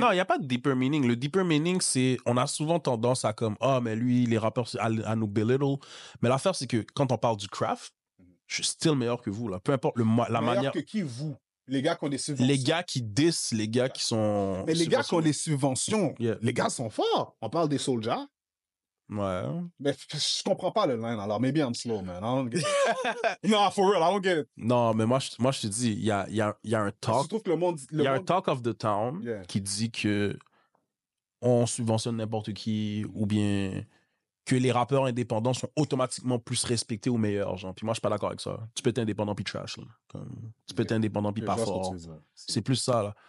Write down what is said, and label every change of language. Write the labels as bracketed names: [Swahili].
[French] Non, il n'y a pas de deeper meaning. Le deeper meaning, c'est... On a souvent tendance à comme... Ah, mais lui, les rappeurs, à nous belittle. Mais l'affaire, c'est que quand on parle du craft, je suis still meilleur que vous, là. Peu importe la manière... Meilleur que qui, vous? Les gars qui ont des subventions. Les gars qui diss, les gars qui sont... Mais les gars qui ont des subventions, les gars sont forts. On parle des Soulja. Ouais. Mais je comprends pas le line, alors [English] maybe I'm slow, man. I don't get it. No, for real, I don't get it. [French] Non, mais moi je te dis, il y a un talk. Il y a un [English] talk of the town [French] qui dit que on subventionne n'importe qui ou bien que les rappeurs indépendants sont automatiquement plus respectés ou meilleurs. Genre. Puis moi, je suis pas d'accord avec ça. Tu peux être indépendant puis trash. Là. Tu peux être indépendant puis pas fort. C'est plus ça. Là.